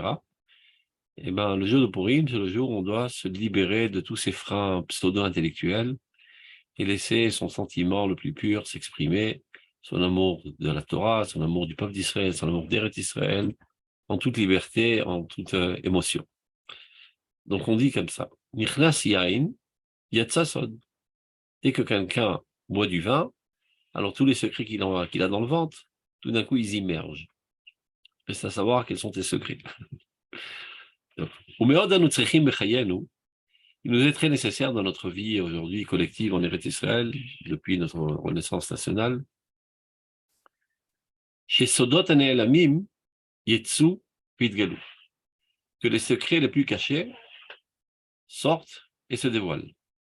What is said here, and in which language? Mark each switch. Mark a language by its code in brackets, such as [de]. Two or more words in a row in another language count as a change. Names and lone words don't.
[fr] Et ben, le jour de Purim, c'est le jour où on doit se libérer de tous ces freins pseudo-intellectuels et laisser son sentiment le plus pur s'exprimer, son amour de la Torah, son amour du peuple d'Israël, son amour d'Eretz Israël, en toute liberté, en toute émotion. Donc on dit comme ça, [he] נכנס יין יצא סוד. [fr] Dès que quelqu'un boit du vin, alors tous les secrets qu'il a dans le ventre, tout d'un coup ils immergent. Reste à savoir quels sont tes secrets. Il nous est très nécessaire dans notre vie aujourd'hui collective en Eretz Israël, depuis notre renaissance nationale, chez [he] סודות הנעלמים יצאו ויתגלו, [fr] que les secrets les plus cachés sortent et se dévoilent.